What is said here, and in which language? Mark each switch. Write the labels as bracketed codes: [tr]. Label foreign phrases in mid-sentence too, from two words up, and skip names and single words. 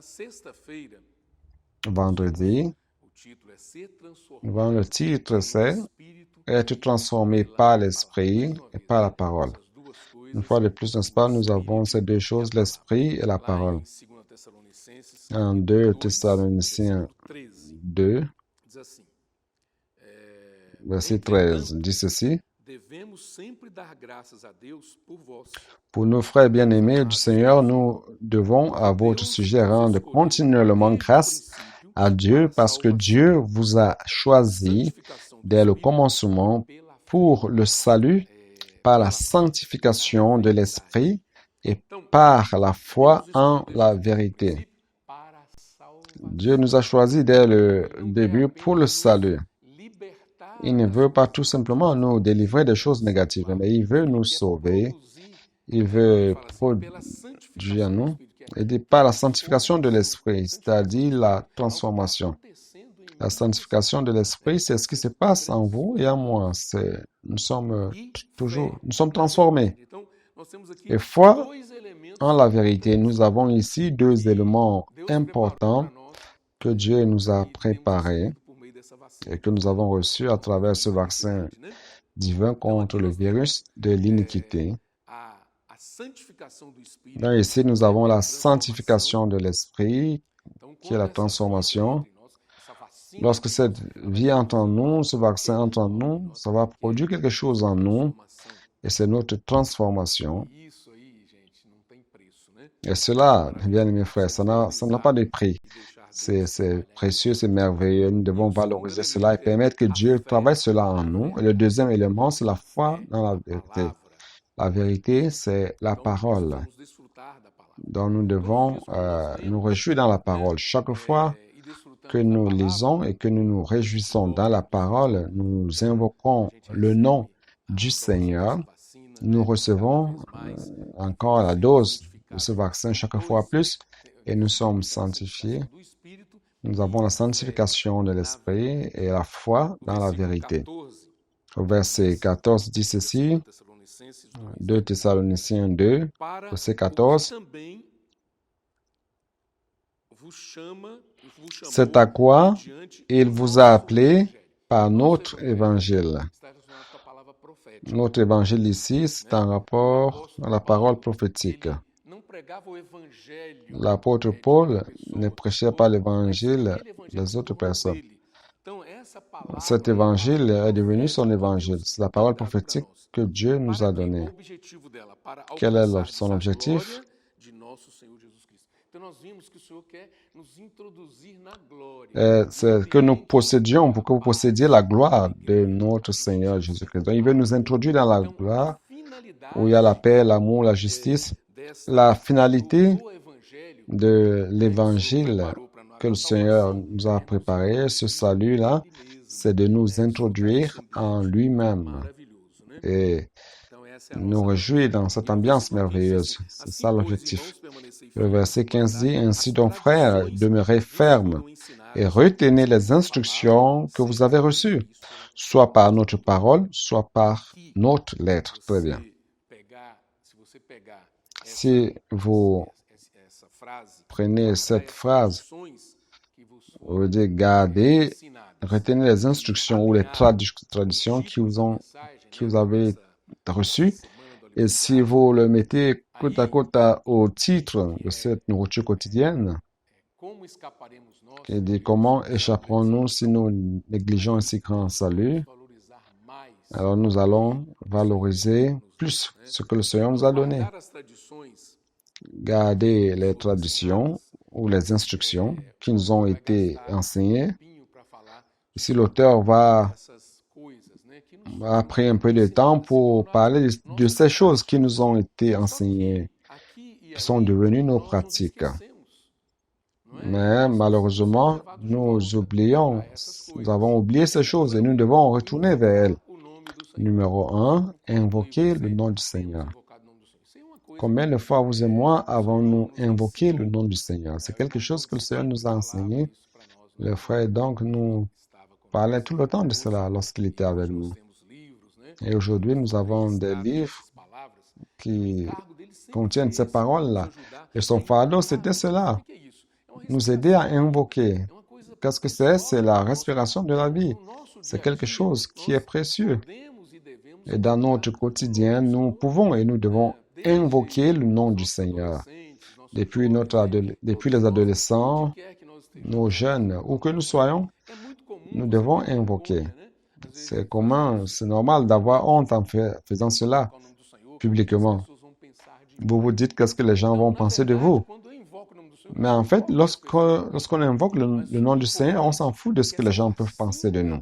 [fr] Vendredi, le titre c'est être transformé par l'Esprit et par la parole. Une fois de plus, n'est-ce pas, nous avons ces deux choses, l'Esprit et la parole. En 2 Thessaloniciens 2, [pt] diz assim: [fr] Verset 13 [pt] Entretanto, [fr] dit ceci. [pt] devemos sempre dar graças a Deus por vós, [fr] Pour nos frères [pt] meus [fr] bien-aimés du [pt] amados [fr] Seigneur, [pt] filhos, [fr] nous devons à [pt] porque [fr] votre [pt] Deus [fr] sujet [pt] vos [fr] rendre [pt] escolheu [fr] continuellement [pt] desde o [fr] grâce [pt] princípio [fr] à [pt] para [fr] Dieu [pt] a [fr] parce que [pt] salvação [fr] Dieu vous a [pt] da [fr] choisi [pt] santificação do [fr] dès le [pt] Espírito [fr] commencement [pt] pela fé, [fr] pour le salut par la [pt] pela fé na [fr] sanctification de [pt] verdade. [fr] l'Esprit et [pt] Então, [fr] par la [pt] Deus foi nos [fr] en [pt] escolheu [fr] la [pt] desde o [fr] vérité. [pt] princípio para a [fr] Dieu nous [pt] salvação. [fr] a choisis dès le [pt] Ele não quer [fr] début pour le [pt] apenas nos [fr] salut. Il [pt] libertar [fr] ne [pt] das [fr] veut pas [pt] coisas [fr] tout simplement [pt] ruins [fr] nous délivrer des [pt] e nos [fr] choses négatives, [pt] salvar. [fr] mais il veut [pt] Ele [fr] nous [pt] quer [fr] sauver. [pt] produzir, [fr] Il [pt] ele [fr] veut [pt] fala assim, pela [fr] produire en [pt] santificação do [fr] nous [pt] Espírito, que é [fr] et par la sanctification de [pt] transformação. [fr] l'esprit, [pt] Santificação do [fr] c'est-à-dire la [pt] Espírito é o que está [fr] transformation. [pt] acontecendo em [fr] La [pt] mim e em você. [fr] sanctification de l'esprit, c'est ce qui se [pt] Isso [fr] passe en vous et en moi. [pt] transforma. [fr] Nous sommes [pt] E [fr] toujours, [pt] fé [fr] nous sommes [pt] na [fr] transformés. [pt] verdade. Então, nós temos aqui [fr] Et foi [pt] dois [fr] en [pt] elementos [fr] la vérité. Nous [pt] importantes [fr] avons ici deux [pt] que [fr] éléments [pt] Deus preparou [fr] importants [pt] para nós [fr] que Dieu nous a [pt] e temos [fr] préparés [pt] recebido por meio dessa vacina [fr] et [pt] que que é [fr] nous avons reçus à [pt] a [fr] travers ce [pt] doença da [fr] vaccin [pt] iniquidade, né? [fr] divin [pt] Então, [fr] contre [pt] aqui [fr] le [pt] nós temos [fr] virus de l'iniquité. [pt] a santificação do [fr] Donc [pt] Espírito, [fr] ici, nous [pt] né, [fr] avons [pt] que é a [fr] la [pt] transformação. [fr] sanctification de l'esprit, [pt] Então, [fr] qui est [pt] quando [fr] la [pt] essa vida entra [fr] transformation. [pt] em nós, essa vacina [fr] Lorsque [pt] entra em nós, [fr] cette [pt] ela vai [fr] vie entre en [pt] produzir [fr] nous, ce vaccin [pt] aquele [fr] entre en [pt] algo em [fr] nous, [pt] nós [fr] ça va [pt] que [fr] produire [pt] é [fr] quelque chose [pt] essa [fr] en nous [pt] transformação. [fr] et c'est notre transformation. [pt] E isso aí, gente, não tem preço, né? [fr] Et [pt] É [fr] cela, bien [pt] maravilhoso. [fr] aimés [pt] Nós [fr] frères, [pt] precisamos [fr] ça n'a pas [pt] valorizar [fr] de prix. [pt] e deixar [fr] C'est [pt] Deus trabalhar em [fr] précieux, [pt] nós. [fr] c'est merveilleux. Nous [pt] E [fr] devons [pt] o segundo [fr] valoriser cela et [pt] elemento é [fr] permettre que [pt] a [fr] Dieu travaille [pt] fé [fr] cela en [pt] na [fr] nous. Et le [pt] verdade. [fr] deuxième élément, [pt] Então, [fr] c'est [pt] a [fr] la foi [pt] fé [fr] dans la [pt] na [fr] vérité. [pt] palavra. [fr] La vérité, c'est la [pt] Então, nós [fr] parole. [pt] precisamos desfrutar da palavra. [fr] Donc nous [pt] Todos os [fr] devons [pt] dias, quando nós [fr] nous [pt] lemos, [fr] réjouir dans la [pt] né, [fr] parole. Chaque fois [pt] e [fr] que [pt] desfrutamos da [fr] nous [pt] palavra, [fr] lisons et que nous nous réjouissons dans la [pt] igual [fr] parole, nous [pt] a [fr] invoquons [pt] gente [fr] le nom [pt] recebe [fr] du [pt] a dose [fr] Seigneur. [pt] dessa vacina, [fr] Nous [pt] né, cada [fr] recevons [pt] vez mais [fr] encore la [pt] sendo [fr] dose de ce [pt] santificados. [fr] vaccin [pt] Então, [fr] chaque fois plus et nous [pt] nós [fr] sommes [pt] temos então a [fr] sanctifiés. [pt] santificação do Espírito [fr] Nous [pt] e [fr] avons la [pt] fé [fr] sanctification de [pt] na [fr] l'esprit [pt] verdade. [fr] et la foi [pt] O [fr] dans la [pt] versículo vérité. 14 [fr] Au verset [pt] diz, [fr] 14 dit [pt] de 2 [fr] ceci, [pt] Tessalonicenses 2, [fr] 2 Thessaloniciens 2, [pt] para [fr] verset [pt] o que [fr] 14, [pt] também vos [fr] c'est à [pt] chamou [fr] quoi [pt] mediante [fr] il [pt] o [fr] vous a [pt] nosso [fr] appelé [pt] evangelho. [fr] par [pt] O nosso [fr] notre [pt] evangelho [fr] évangile. [pt] está relacionado com a palavra profética, [fr] Notre évangile ici, c'est [pt] né? [fr] un [pt] O [fr] rapport à [pt] apóstolo [fr] la parole [pt] Paulo, [fr] prophétique. [pt] ele não pregava o evangelho [fr] L'apôtre [pt] de outra [fr] Paul ne [pt] pessoa, [fr] prêchait pas [pt] mas [fr] l'évangile [pt] aquele evangelho [fr] des [pt] se [fr] autres [pt] tornou [fr] personnes. [pt] dele. Então, essa [fr] Cet [pt] palavra é a [fr] évangile [pt] palavra [fr] est devenu son [pt] profética que [fr] évangile. [pt] Deus [fr] C'est la [pt] tem [fr] parole [pt] dado para [fr] prophétique [pt] nós. [fr] que Dieu nous [pt] Para a quê? Qual [fr] donnée. [pt] o objetivo dela? Para [fr] Quel est [pt] alcançarmos [fr] son [pt] a [fr] objectif? [pt] glória de nosso Senhor Jesus Cristo. Então, nós vimos que o Senhor quer nos introduzir na glória, no [fr] C'est que nous [pt] ambiente [fr] possédions, [pt] da [fr] pour que vous [pt] paz, [fr] possédiez la [pt] da [fr] gloire de [pt] igreja, [fr] notre [pt] da [fr] Seigneur [pt] justiça, [fr] Jésus-Christ. [pt] da [fr] Donc, il veut nous [pt] paz. [fr] introduire dans la [pt] Então, a [fr] gloire où il y a la [pt] finalidade [fr] paix, l'amour, la justice. La finalité [pt] do evangelho [fr] de [pt] que o Senhor [fr] l'évangile [pt] preparou para nós, [fr] que le [pt] da [fr] Seigneur [pt] salvação, [fr] nous a [pt] é nos [fr] préparé, ce [pt] introduzir [fr] salut-là, [pt] nele mesmo, [fr] c'est de nous [pt] né? Desfrutar desse [fr] introduire en [pt] ambiente [fr] lui-même [pt] maravilhoso, né? [fr] et [pt] Então, essa é a [fr] nous [pt] nossa [fr] réjouir dans [pt] meta. [fr] cette [pt] E o [fr] ambiance [pt] versículo 15 diz [fr] merveilleuse. [pt] assim: [fr] C'est [pt] assim, [fr] ça [pt] pois, [fr] l'objectif. [pt] irmãos, permanecei [fr] Le [pt] firmes [fr] verset [pt] e [fr] 15 dit, [pt] guardai as [fr] ainsi donc frères, [pt] tradições [fr] demeurez [pt] que vos [fr] fermes [pt] foram [fr] et [pt] ensinadas, [fr] retenez les [pt] seja na palavra, [fr] instructions que vous [pt] seja [fr] avez [pt] por [fr] reçues, [pt] epístola. [fr] soit par notre parole, soit par [pt] Aqui, [fr] notre lettre. Très bien. [pt] se você pegar [fr] Si vous [pt] essa frase, [fr] prenez [pt] guardai [fr] cette [pt] as [fr] phrase, [pt] tradições que vos [fr] on veut [pt] foram [fr] dire garder, [pt] ensinadas, [fr] retenez les [pt] e [fr] instructions ou les [pt] alinhado com o [fr] traditions [pt] título da mensagem, [fr] qui [pt] né, [fr] vous avez [pt] dessa [fr] reçues. [pt] semana do [fr] Et [pt] alimento [fr] si [pt] diário, [fr] vous le mettez côte à [pt] aí [fr] côte au titre [pt] que [fr] de [pt] é [fr] cette nourriture quotidienne, [pt] como escaparemos nós [fr] qui dit [pt] de [fr] comment [pt] esse grande [fr] échapperons-nous si nous négligeons un [pt] aí [fr] si grand [pt] nós vamos [fr] salut, [pt] valorizar mais [fr] alors nous [pt] o que [fr] allons [pt] o Senhor [fr] valoriser [pt] nos [fr] plus [pt] deu, né? [fr] ce que le Seigneur nous [pt] Então, [fr] a donné. [pt] guardar as tradições que [fr] Garder [pt] nos [fr] les [pt] foram [fr] traditions [pt] ensinadas, [fr] ou les instructions qui nous [pt] o [fr] ont [pt] autor vai [fr] été [pt] gastar [fr] enseignées. [pt] tempinho para falar [fr] Ici, [pt] sobre [fr] l'auteur va [pt] essas coisas, né, que nos [fr] a [pt] foram [fr] pris un peu de temps [pt] ensinadas, se [fr] pour [pt] tornaram [fr] parler de [pt] nossa [fr] ces choses qui [pt] prática. [fr] nous ont été [pt] Só que [fr] enseignées, [pt] aqui e [fr] qui sont [pt] ali [fr] devenues nos [pt] nós nos [fr] pratiques. [pt] esquecemos, não é? E [fr] Mais [pt] nós precisamos ser [fr] malheureusement, [pt] levados de [fr] nous [pt] volta [fr] oublions, [pt] a essas [fr] nous [pt] coisas. [fr] avons oublié ces choses et nous [pt] Número [fr] devons retourner vers elles. [pt] invocar o nome do Senhor. [fr] Numéro un, [pt] Quanto eu e [fr] invoquer le [pt] você [fr] nom du [pt] temos [fr] Seigneur. [pt] invocado o nome do Senhor? Isso é uma coisa [fr] Combien de fois vous et moi [pt] que o seu irmão [fr] avons-nous [pt] nos [fr] invoqué le [pt] ensinou. [fr] nom du Seigneur? C'est [pt] O [fr] quelque [pt] irmão [fr] chose [pt] Tom [fr] que le Seigneur [pt] sempre [fr] nous a [pt] falava [fr] enseigné. [pt] isso para nós, [fr] Le frère donc [pt] quando [fr] nous [pt] ele estava [fr] parlait tout le temps de [pt] conosco. [fr] cela lorsqu'il était [pt] E [fr] avec [pt] hoje nós [fr] nous. [pt] temos livros, né, [fr] Et aujourd'hui, nous [pt] com [fr] avons des [pt] registrados [fr] livres [pt] essas palavras. E o [fr] qui [pt] encargo dele sempre [fr] contiennent [pt] foi [fr] ces [pt] esse, nos [fr] paroles-là. [pt] ajudar [fr] Et [pt] a [fr] son fardeau, [pt] invocar [fr] c'était [pt] a Deus. O [fr] cela, [pt] que é isso? É uma [fr] nous aider à [pt] respiração, [fr] invoquer. [pt] é uma coisa [fr] Qu'est-ce que [pt] preciosa [fr] c'est? La [pt] no nosso, [fr] respiration de la vie. [pt] no nosso [fr] C'est [pt] dia a [fr] quelque [pt] dia. [fr] chose qui est [pt] Nós [fr] précieux. [pt] podemos e devemos [fr] Et dans notre [pt] invocar o nome [fr] quotidien, [pt] do [fr] nous [pt] Senhor, [fr] pouvons et nous devons [pt] né? Desde [fr] invoquer le nom [pt] os [fr] du [pt] nossos [fr] Seigneur. [pt] adolescentes, nossos [fr] Depuis, [pt] jovens, né? [fr] depuis [pt] Todos [fr] les [pt] nós, onde [fr] adolescents, [pt] quer que nós [fr] nos [pt] estejamos, [fr] jeunes, où que nous soyons, [pt] é muito comum [fr] nous devons invoquer. C'est commun, c'est normal d'avoir honte en faisant cela publiquement. Vous vous dites qu'est-ce que les gens vont penser de vous. Mais en fait, lorsqu'on invoque le nom du Seigneur, on s'en fout de ce que les gens peuvent penser de nous.